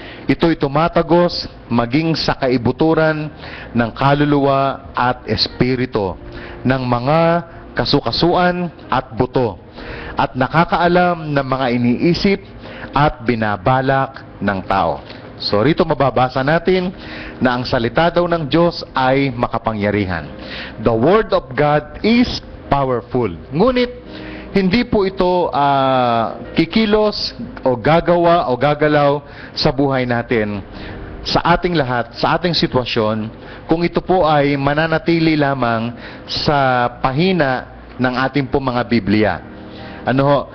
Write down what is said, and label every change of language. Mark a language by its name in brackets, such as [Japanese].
[Filipino] Ito'y tumatagos maging sa kaibuturan ng kaluluwa at espiritu, ng mga kasukasuan at buto, at nakakaalam ng mga iniisip at binabalak ng tao. So rito mababasa natin na ang salita daw ng Diyos ay makapangyarihan. [English] The Word of God is powerful. [Filipino] Ngunit hindi po ito kikilos o gagawa o gagalaw sa buhay natin, sa ating lahat, sa ating sitwasyon, kung ito po ay mananatili lamang sa pahina ng ating po mga Biblia. Ano ho?